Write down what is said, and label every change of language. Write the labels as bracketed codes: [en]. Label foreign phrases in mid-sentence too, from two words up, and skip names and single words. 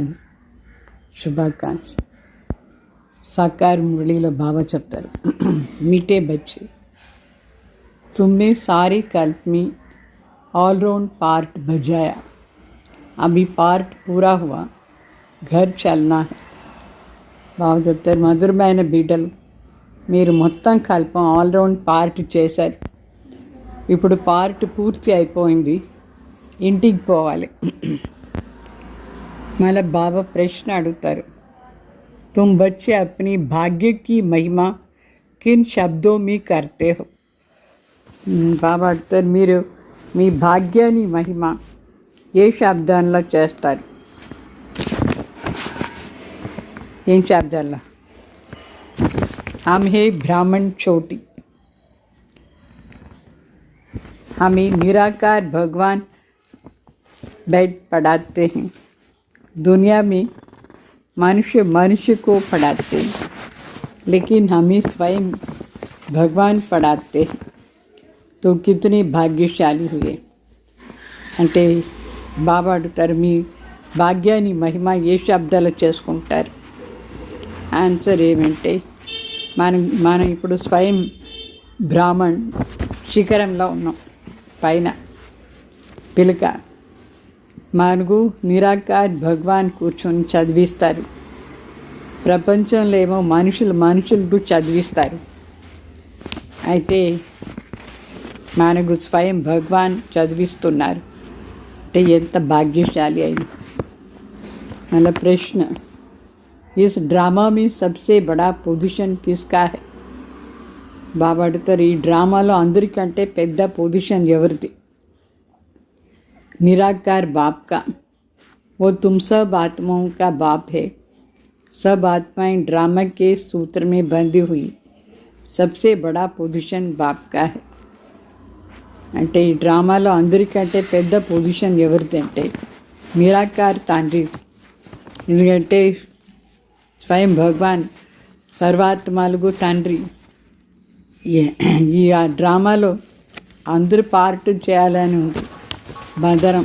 [te] శుభాకాంక్ష. సాకార మురళీలో బాబా చెప్తారు, [hi] మీటే బच्चे तुमने सारे कल्प में [en] all round part [hi] बजाया, अभी पार्ट पूरा हुआ, घर चलना है. [te] బాగా చెప్తారు. మధురమైన బిడ్డలు, మీరు మొత్తం కల్పం [en] all round part [te] చేశారు. ఇప్పుడు పార్ట్ పూర్తి అయిపోయింది, ఇంటికి పోవాలి. మళ్ళీ బాబా ప్రశ్న అడుగుతారు, [hi] तुम बच्चे अपनी भाग्य की महिमा किन शब्दों में करते हो? [te] బాబా అడుగుతారు, మీరు మీ భాగ్యాన్ని మహిమ ఏ శబ్దాల్లో చేస్తారు? ఏం శబ్దాల్లో? [hi] हम है ब्राह्मण छोटी, हमें निराकार भगवान बेड पढ़ाते हैं. दुनिया में मनुष्य मनुष्य को पढ़ाते हैं, लेकिन हमें स्वयं भगवान पढ़ाते हैं. तो कितने भाग्यशाली हुए. [te] అంటే బాబా అడుగుతారు, మీ భాగ్యాన్ని మహిమ ఏ శబ్దాలు చేసుకుంటారు? ఆన్సర్ ఏమంటే, మనం ఇప్పుడు స్వయం బ్రాహ్మణ్ శిఖరంలో ఉన్నాం, పైన పిలక. మనకు నిరాకార్ భగవాన్ కూర్చొని చదివిస్తారు. ప్రపంచంలో ఏమో మనుషులకు చదివిస్తారు. అయితే మనకు స్వయం భగవాన్ చదివిస్తున్నారు అంటే ఎంత భాగ్యశాలి అయిన. మళ్ళీ ప్రశ్న, [hi] इस ड्रामा में सबसे बड़ा పొజిషన్ किसका है? [te] బాబా అడుగుతారు, ఈ డ్రామాలో అందరికంటే పెద్ద పొజిషన్ ఎవరిది? [hi] निराकार बाप का. वो तुम सब आत्माओं का बाप है. सब आत्माएं ड्रामा के सूत्र में बंधी हुई. सबसे बड़ा పొజిషన్ बाप का है. [te] అంటే ఈ డ్రామాలో అందరికంటే పెద్ద పొజిషన్ ఎవరిది అంటే నిరాకార్ తండ్రి. ఎందుకంటే స్వయం భగవాన్ సర్వాత్మలకు తండ్రి. ఈ డ్రామాలో అందరూ పార్ట్ చేయాలని ఉంది బందరం.